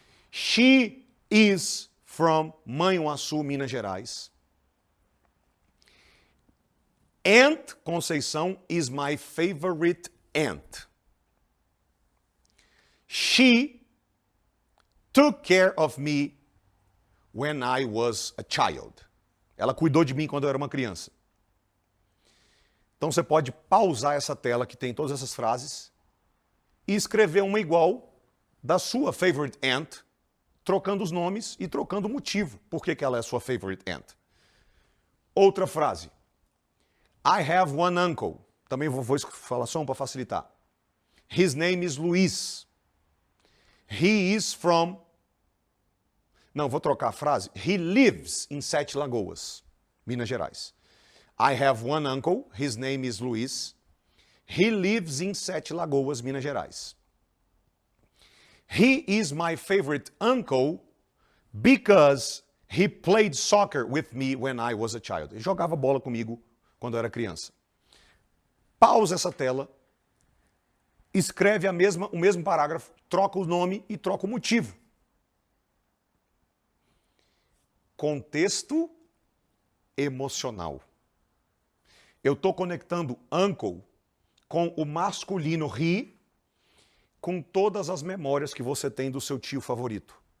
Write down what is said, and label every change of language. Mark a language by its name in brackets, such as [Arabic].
[English] She is from Manhuaçu, Minas Gerais. Aunt Conceição is my favorite aunt. She took care of me when I was a child. [Portuguese] Ela cuidou de mim quando eu era uma criança. Então você pode pausar essa tela que tem todas essas frases e escrever uma igual da sua favorite aunt, trocando os nomes e trocando o motivo por que ela é sua favorite aunt. Outra frase. [English] I have one uncle. [Portuguese] Também vou falar só um para facilitar. [English] His name is Luiz. He is from... [Portuguese] Não, vou trocar a frase. [English] He lives in Sete Lagoas, Minas Gerais. I have one uncle. His name is Luiz. He lives in Sete Lagoas, Minas Gerais. He is my favorite uncle because he played soccer with me when I was a child. [Portuguese] Ele jogava bola comigo quando eu era criança. Pausa essa tela, escreve o mesmo parágrafo, troca o nome e troca o motivo. Contexto emocional. Eu estou conectando uncle com o masculino he, com todas as memórias que você tem do seu tio favorito.